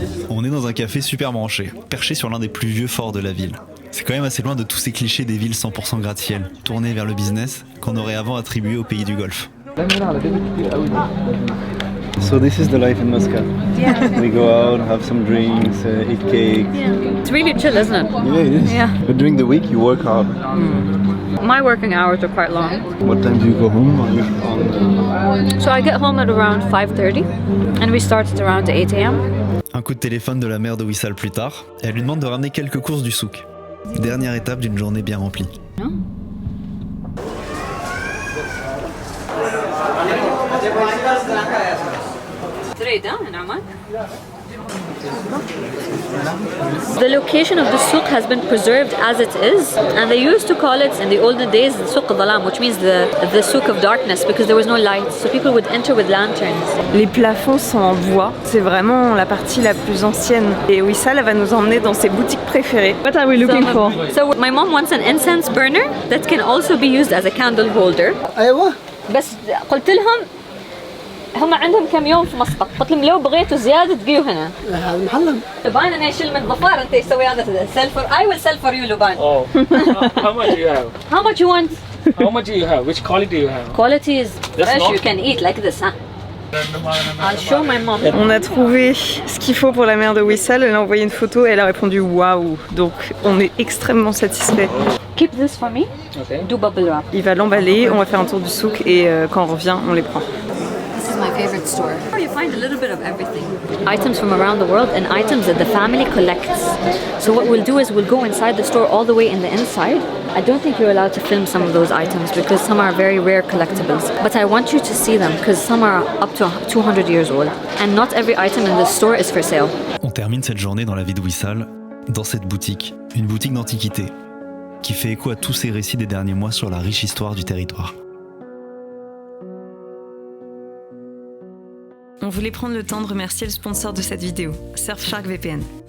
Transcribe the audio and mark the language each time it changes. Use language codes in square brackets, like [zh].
[fr] On est dans un café super branché, perché sur l'un des plus vieux forts de la ville. C'est quand même assez loin de tous ces clichés des villes 100% gratte-ciel, tournées vers le business, qu'on aurait avant attribué aux pays du Golfe. [en] So this is the life in Muscat. Yeah. We go out, have some drinks, eat cake. It's really chill, isn't it? Yeah, it is. Yeah. But during the week you work hard. My working hours are quite long. What time do you go home? So I get home at around 5:30 and we start at around 8 a.m. [fr] Un coup de téléphone de la mère de Wissal plus tard, elle lui demande de ramener quelques courses du souk. Dernière étape d'une journée bien remplie. [en] The location of the souk has been preserved as it is, and they used to call it in the olden days souk dhalam, which means the souk of darkness, because there was no light, so people would enter with lanterns. [fr] Les plafonds sont en bois, c'est vraiment la partie la plus ancienne. Et Wissal va nous emmener dans ses boutiques préférées. [en] What are we looking for? So my mom wants an incense burner that can also be used as a candle holder. [ar] ايوه بس قلت لهم هم عندهم كم يوم في مسقط، قلت لهم لو بغيتوا زيادة تجيوا هنا. هذا محلهم. لبان أنا أشيل من ظفار أنت يسوي هذا [en] sell for I will sell for you [ar] لبان. [en] Oh, how much do you have? How much you want? How much do you have? Which quality do you have? Quality is fresh. not- You can eat like this, huh? I'll show my mom. [fr] On a trouvé ce qu'il faut pour la mère de Wissal, elle a envoyé une photo et elle a répondu waouh. Donc on est extrêmement satisfait. [en] Keep this for me. Okay. Do bubble wrap. [fr] Il va l'emballer, on va faire un tour du souk et quand on revient, on les prend. [en] This is my favorite store. You find a little bit of everything. Items from around the world and items that the family collects. So what we'll do is we'll go inside the store all the way in the inside. I don't think you're allowed to film some of those items because some are very rare collectibles. But I want you to see them because some are up to 200 years old. And not every item in the store is for sale. [fr] On termine cette journée dans la vie de Wissal, dans cette boutique, une boutique d'antiquité, qui fait écho à tous ces récits des derniers mois sur la riche histoire du territoire. On voulait prendre le temps de remercier le sponsor de cette vidéo, Surfshark VPN.